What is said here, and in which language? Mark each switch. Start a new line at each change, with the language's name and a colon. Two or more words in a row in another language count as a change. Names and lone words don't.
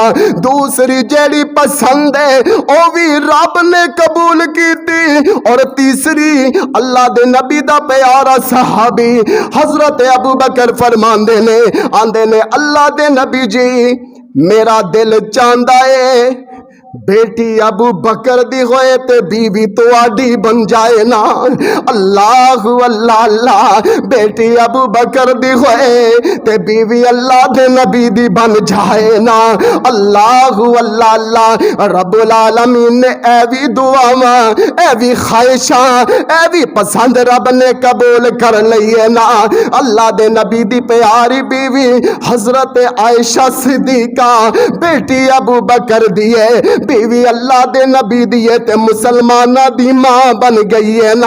Punjabi: دوسری جیہڑی پسند اے اوہ وی رب نے قبول کیتی اور تیسری اللہ دے نبی دا پیارا صحابی حضرت ابو بکر فرماندے نے آکھدے نے اللہ دے نبی جی میرا دل چاہتا ہے بیٹی ابو بکر دی ہووے تے بیوی تہاڈی بن جائے نا. اللہ اللہ اللہ. بیٹی ابو بکر دی ہووے تے بیوی اللہ دے نبی دی بن جائے نا. اللہ اللہ اللہ.
Arabic: رب العالمين
Punjabi: نے اے وی دعاواں اے وی خواہشاں اے وی پسند رب نے قبول کر لئی اے نا. اللہ دے نبی دی پیاری بیوی حضرت عائشہ صدیقہ بیٹی ابو بکر دی اے بیوی اللہ دے نبی دی اے تے مسلماناں دی ماں بن گئی اے نا.